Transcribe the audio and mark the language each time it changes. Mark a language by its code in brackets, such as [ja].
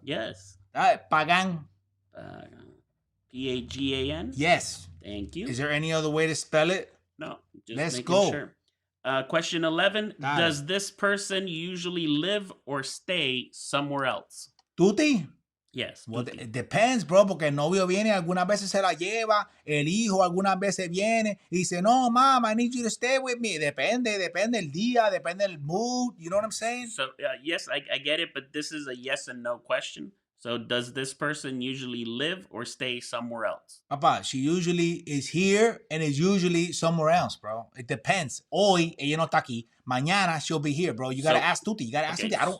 [en] Yes. Pagan. Pagan? Yes. Thank you. Is there any other way to spell it? No. Just Let's making go. Sure. Question 11. Does this person usually live or stay somewhere else? Tuti? Yes. Well, it depends, bro, [es] porque el novio viene, algunas veces se la lleva, el hijo algunas veces viene y dice, [en] no, mom, I need you to stay with me. [es] Depende el día, depende el [en] mood, you know what I'm saying? So, yes, I get it, but this is a yes and no question. So, does this person usually live or stay somewhere else? Papa, she usually is here and is usually somewhere else, bro. It depends. [es] Hoy, ella no está aquí. Mañana, [en] she'll be here, bro. You gotta ask Tuti. You gotta ask Tuti.